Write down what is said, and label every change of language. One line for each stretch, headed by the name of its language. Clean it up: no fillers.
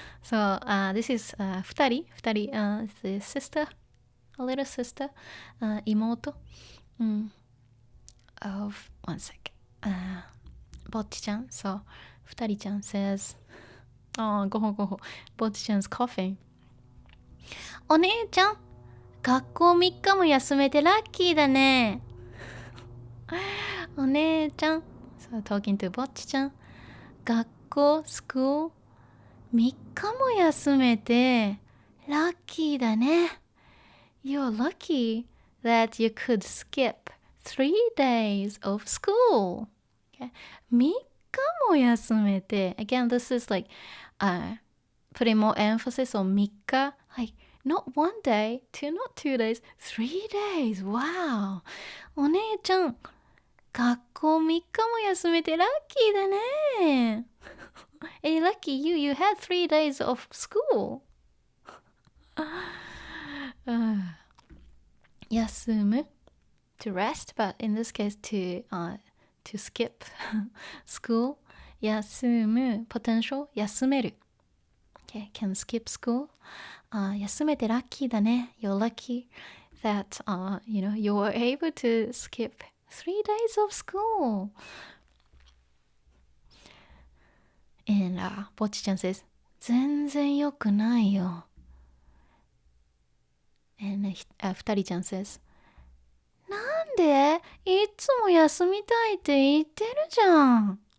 English: So this is Futari. Futari is the sister, a little sister, imoto of one sec. Bocchi-chan. So Futari-chan says, "Oh, go home. Bocchi-chan's coughing."
Japanese: お姉ちゃん学校3日も休めてラッキーだね。お姉ちゃん
English: So talking to
Japanese: ぼっちちゃん学校 school 3日も休めてラッキーだね。
English: You're lucky that you could skip 3 days of school. Okay.
Japanese: 3日も休めて
English: Again, this is like putting more emphasis on 3日 Like not 1 day, not 2 days, 3 days. Wow.
Japanese: お姉ちゃん、学校3日も休めてラッキーだね。
English: Hey, lucky you had 3 days of school. 休む to rest, but in this case to skip school. 休む potential 休める Okay, can skip school.
Japanese: 休めてラッキーだね。
English: You're lucky that you were able to skip 3 days of school.
Japanese: And ぼっちちゃん says 全然良くないよ。 And ふたりちゃん says なんでいつも休みたいって言ってるじゃん。